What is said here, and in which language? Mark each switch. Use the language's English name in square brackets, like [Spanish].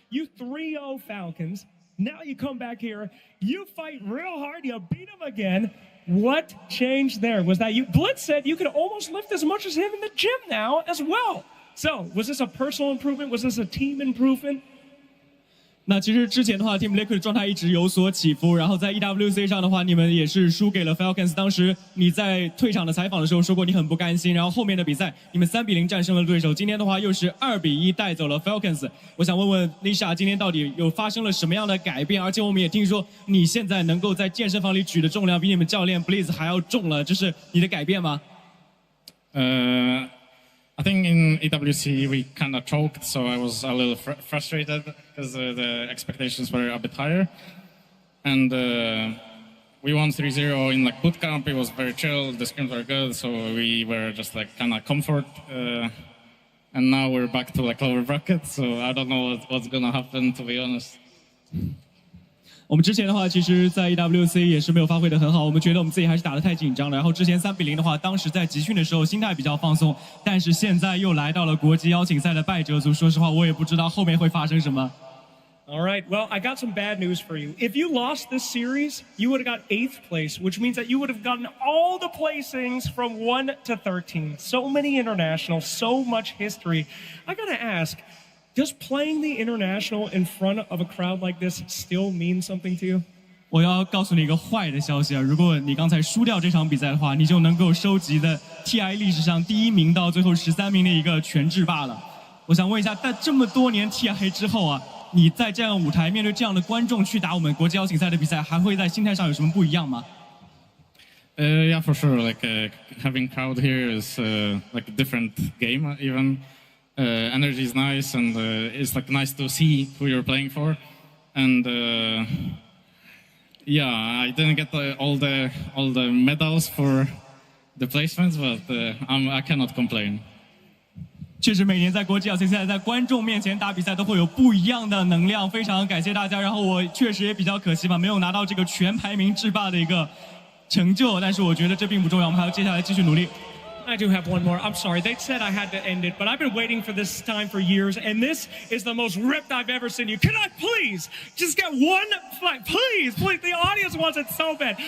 [English] You 3-0 Falcons. Now you come back here. You fight real hard. You beat him again. What changed there? Was that you? Blitz said you could almost lift as much as him in the gym now as well. So, was this a personal improvement? Was this a team improvement? [Chinese] 那其实之前的话 ，Team Liquid 的状态一直有所起伏，然后在 EWC 上的话，你们也是输给了 Falcons。当时你在退场的采访的时候说过你很不甘心，然后后面的比赛你们3-0战胜了对手，今天的话又是2-1带走了 Falcons。我想问问 Nisha， 今天到底有发生了什么样的改变？而且我们也听说你现在能够在健身房里举的重量比你们教练 Blizz 还要重了，这是你的改变吗？ [English] I think in EWC we kind of choked, so I was a little frustrated because the expectations were a bit higher. And we won 3-0 in like boot camp. It was very chill. The scrims were good, so we were just like kind of comfort. And now we're back to like lower bracket, so I don't know what's gonna happen, to be honest. [Chinese] 我们之前的话，其实，在 EWC 也是没有发挥得很好。我们觉得我们自己还是打得太紧张了。然后之前3-0的话，当时在集训的时候心态比较放松，但是现在又来到了国际邀请赛的败者组。说实话，我也不知道后面会发生什么。 [English] All right, well, I got some bad news for you. If you lost this series, you would have got 8th place, which means that you would have gotten all the placings from 1 to 13. So many internationals, so much history. I gotta ask, does playing the international in front of a crowd like this still mean something to you? [Chinese] 我要告诉你一个坏的消息啊！如果你刚才输掉这场比赛的话，你就能够收集的 TI 历史上第1名到最后13名的一个全制霸了。我想问一下，在这么多年 TI 之后啊，你在这样舞台面对这样的观众去打我们国际邀请赛的比赛，还会在心态上有什么不一样吗？ [English] Yeah, for sure. Like having crowd here is like a different game even. Energy is nice, and it's like nice to see who you're playing for. And yeah, I didn't get all the medals for the placements, but I cannot complain. [Chinese] 确实，每年在国际邀请赛，在观众面前打比赛都会有不一样的能量，非常感谢大家。然后我确实也比较可惜吧，没有拿到这个全排名制霸的一个成就，但是我觉得这并不重要，我们还要接下来继续努力。 [English] I do have one more. I'm sorry. They said I had to end it, but I've been waiting for this time for years, and this is the most ripped I've ever seen you. Can I please just get one fight? Please, please. The audience wants it so bad.